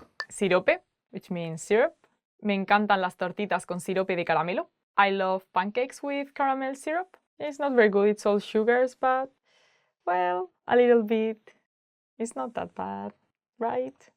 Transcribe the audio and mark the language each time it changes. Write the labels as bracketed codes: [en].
[en] Sirope, which means syrup. [es] Me encantan las tortitas con sirope de caramelo. [en] I love pancakes with caramel syrup. It's not very good, it's all sugars, but, well, a little bit. It's not that bad, right?